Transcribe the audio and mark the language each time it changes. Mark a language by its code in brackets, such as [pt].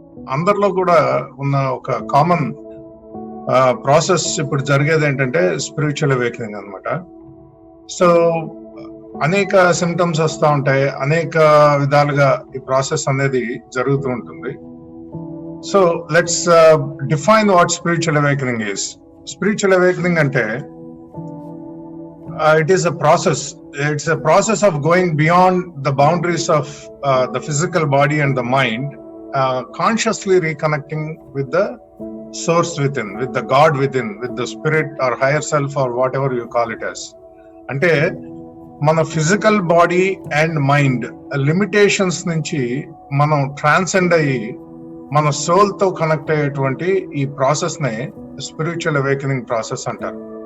[te] అందరిలో కూడా ఉన్న ఒక కామన్ ప్రాసెస్ ఇప్పుడు జరిగేది ఏంటంటే స్పిరిచువల్ అవేకనింగ్ అన్నమాట. సో అనేక సిమ్టమ్స్ వస్తూ ఉంటాయి, అనేక విధాలుగా ఈ ప్రాసెస్ అనేది జరుగుతూ ఉంటుంది. [en] So let's define what spiritual awakening is. Spiritual awakening అంటే it is a process. It's a process of going beyond the boundaries of the physical body and the mind, consciously reconnecting with the source within, with the God within, with the spirit or higher self or whatever you call it as. [te] అంటే మన physical body and mind limitations నుంచి మనం transcend అయ్యి మన soul తో connect అయ్యేటువంటి ఈ process నే స్పిరిచువల్ అవేకనింగ్ ప్రాసెస్ అంటారు.